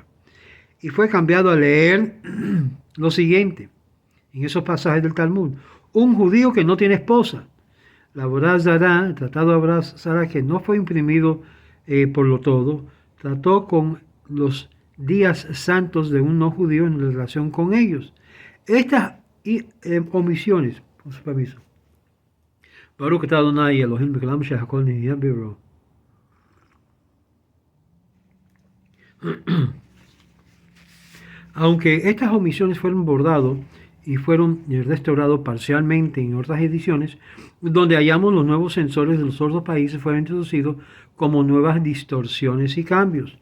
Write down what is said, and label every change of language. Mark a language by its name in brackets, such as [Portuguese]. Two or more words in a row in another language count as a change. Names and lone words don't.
[Spanish] Y fue cambiado a leer lo siguiente, en esos pasajes del Talmud: un judío que no tiene esposa. La Avodah Zará, el tratado de Avodah Zará, que no fue imprimido por lo todo, trató con los días santos de un no judío en relación con ellos. Estas omisiones, con su permiso. [Hebrew] ברוך אתה אדני אלהים בעולם שהכל נהיה בדברו. [Spanish] Aunque estas omisiones fueron bordadas y fueron restaurados parcialmente en otras ediciones, donde hallamos los nuevos censores de los otros países, fueron introducidos como nuevas distorsiones y cambios.